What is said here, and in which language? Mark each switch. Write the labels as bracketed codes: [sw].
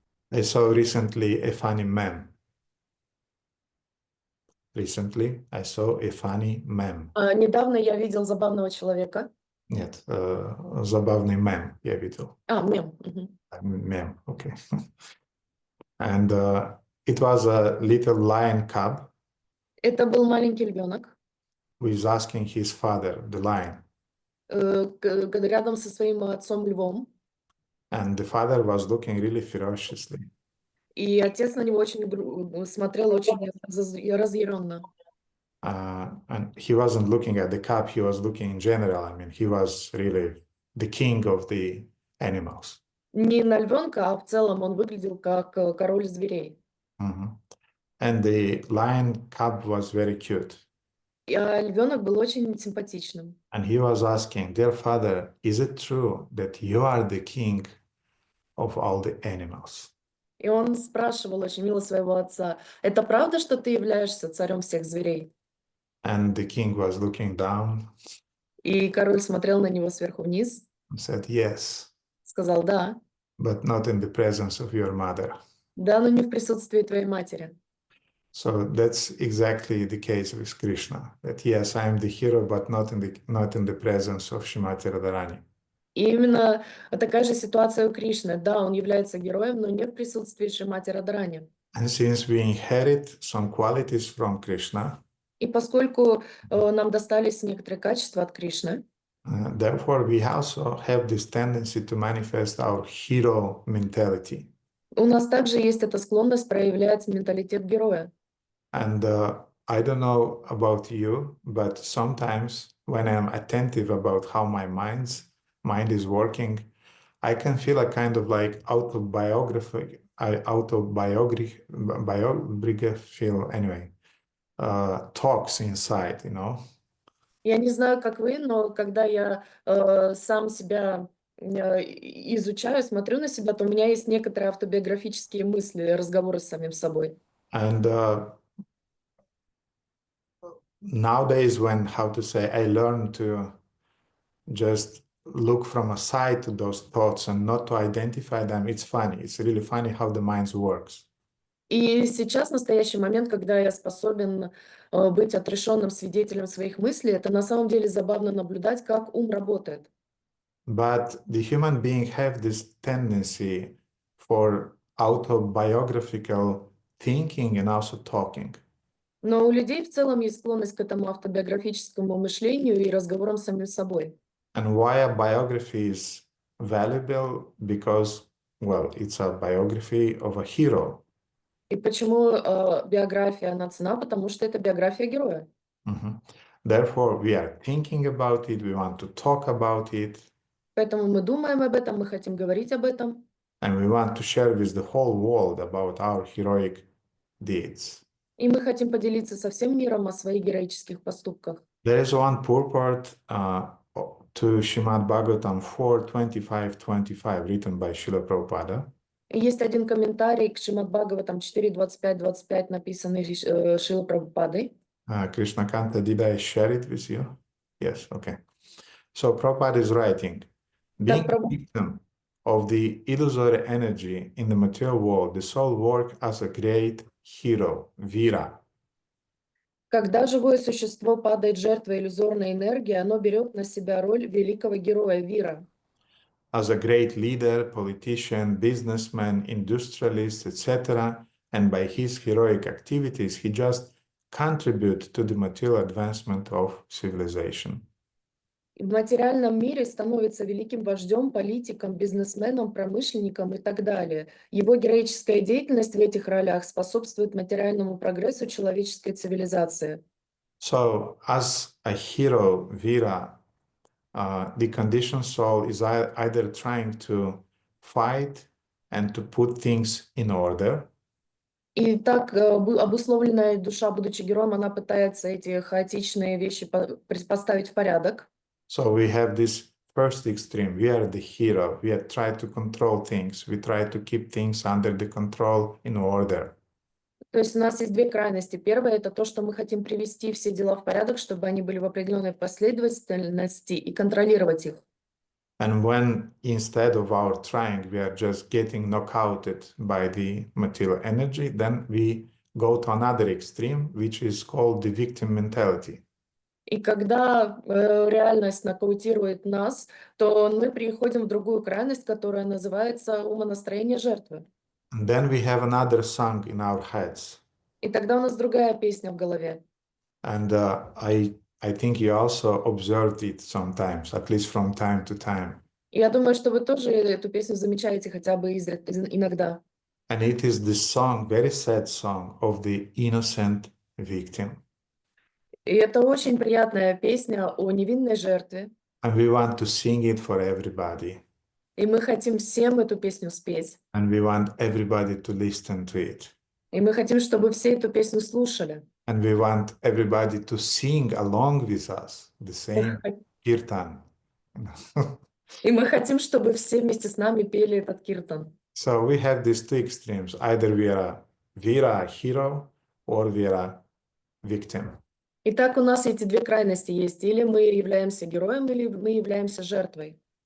[en] I saw recently a funny meme. Recently, I saw a funny meme. [ru] Недавно я видел забавного человека. Нет, забавный мем я видел. Мем. [en] Meme, okay. And it was a little lion cub [ru] Это был маленький львенок, [en] who is asking his father, the lion. [ru] рядом со своим отцом львом. [en] And the father was looking really ferociously. [ru] И отец на него очень смотрел очень разъяренно. [en] And he wasn't looking at the cub, he was looking in general. I mean, he was really the king of the animals. [ru] Не на львенка, а в целом он выглядел как король зверей. [en] And the lion cub was very cute. [ru] Львенок был очень симпатичным. [en] And he was asking, dear father, is it true that you are the king of all the animals? [ru] И он спрашивал очень мило своего отца, это правда, что ты являешься царем всех зверей? [en] And the king was looking down. [ru] И король смотрел на него сверху вниз. [en] And said, yes. [ru] Сказал, да. [en] But not in the presence of your mother. [ru] Да, но не в присутствии твоей матери. [en] So that's exactly the case with Krishna. That yes, I am the hero, but not in the presence of Srimati Radharani. [ru] И именно такая же ситуация у Кришны. Да, он является героем, но не в присутствии Шримати Радharani. [en] And since we inherit some qualities from Krishna, [ru] и поскольку нам достались некоторые качества от Кришны, [en] therefore we also have this tendency to manifest our hero mentality. [ru] У нас также есть эта склонность проявлять менталитет героя. [en] And I don't know about you, but sometimes when I'm attentive about how my mind is working, I can feel a kind of like autobiographical anyway, talks inside, you know. [ru] Я не знаю, как вы, но когда я сам себя изучаю, смотрю на себя, то у меня есть некоторые автобиографические мысли, разговоры с самим собой. [en] And nowadays, when, how to say, I learn to just look from a side to those thoughts and not to identify them, it's funny. It's really funny how the mind works. [ru] И сейчас, в настоящий момент, когда я способен быть отрешенным свидетелем своих мыслей, это на самом деле забавно наблюдать, как ум работает. [en] But the human being have this tendency for autobiographical thinking and also talking. [ru] Но у людей в целом есть склонность к этому автобиографическому мышлению и разговорам с самим собой. [en] And why a biography is valuable? Because, well, it's a biography of a hero. [ru] И почему биография она ценна? Потому что это биография героя. [en] Therefore, we are thinking about it, we want to talk about it. [ru] Поэтому мы думаем об этом, мы хотим говорить об этом. [en] And we want to share with the whole world about our heroic deeds. [ru] И мы хотим поделиться со всем миром о своих героических поступках. [en] There is one purport to Srimad Bhagavatam 4:25-25, written by Srila Prabhupada. [ru] Есть один комментарий к Шримад Бхагаватам 4:25-25, написанный Шрилой Прабхупадой. [en] Krishnakanta, did I share it with you? Yes, okay. So Prabhupada is writing, being a victim of the illusory energy in the material world, the soul works as a great hero, Vira. [ru] Когда живое существо падает жертвой иллюзорной энергии, оно берет на себя роль великого героя Вира. [en] As a great leader, politician, businessman, industrialist, etc. And by his heroic activities, he just contributes to the material advancement of civilization. [ru] в материальном мире становится великим вождем, политиком, бизнесменом, промышленником и так далее. Его героическая деятельность в этих ролях способствует материальному прогрессу человеческой цивилизации. [en] So, as a hero, Vira, the conditioned soul is either trying to fight and to put things in order, [ru] И так обусловленная душа, будучи героем, она пытается эти хаотичные вещи поставить в порядок. [en] so we have this first extreme. We are the hero. We are trying to control things. We try to keep things under the control in order. [ru] То есть у нас есть две крайности. Первое — это то, что мы хотим привести все дела в порядок, чтобы они были в определенной последовательности и контролировать их. [en] And when instead of our trying, we are just getting knockouted by the material energy, then we go to another extreme, which is called the victim mentality. [ru] И когда реальность нокаутирует нас, то мы переходим в другую крайность, которая называется умонастроение жертвы. [en] And then we have another song in our heads. [ru] И тогда у нас другая песня в голове. [en] And I think you also observed it sometimes, at least from time to time. [ru] И я думаю, что вы тоже эту песню замечаете хотя бы иногда. [en] And it is the song, very sad song, of the innocent victim. [ru] И это очень приятная песня о невинной жертве. [en] And we want to sing it for everybody. [ru] И мы хотим всем эту песню спеть. [en] And we want everybody to listen to it. [ru] И мы хотим, чтобы все эту песню слушали. [en] And we want everybody to sing along with us the same kirtan. [ru] И мы хотим, чтобы все вместе с нами пели этот киртан. [en] So we have these two extremes. Either we are a hero, or we are a victim. [ru] Итак, у нас эти две крайности есть. Или мы являемся героем, или мы являемся жертвой.